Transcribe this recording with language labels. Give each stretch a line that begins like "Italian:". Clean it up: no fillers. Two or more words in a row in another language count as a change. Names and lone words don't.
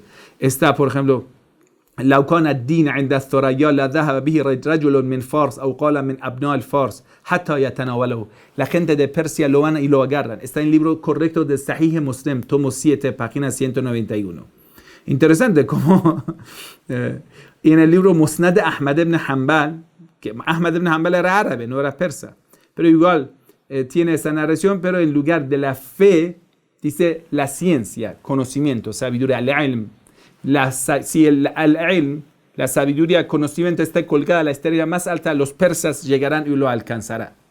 Spanish: Está, por ejemplo,
Arabic: لو كان الدين عند الثريا لذهب به رجل من فارس أو قال من أبناء الفارس حتى يتناوله.
Spanish: La gente de Persia lo van y lo agarran. Está en el libro correcto de Sahih Muslim, tomo 7, página 191. Interesante como y en el libro Musnad de Ahmad ibn Hanbal, que Ahmad ibn Hanbal era árabe, no era persa, pero igual tiene esa narración, pero en lugar de la fe dice la ciencia, conocimiento, sabiduría, al-ilm. Si el-ilm, la sabiduría, conocimiento está colgada a la estrella más alta, los persas llegarán y lo alcanzarán.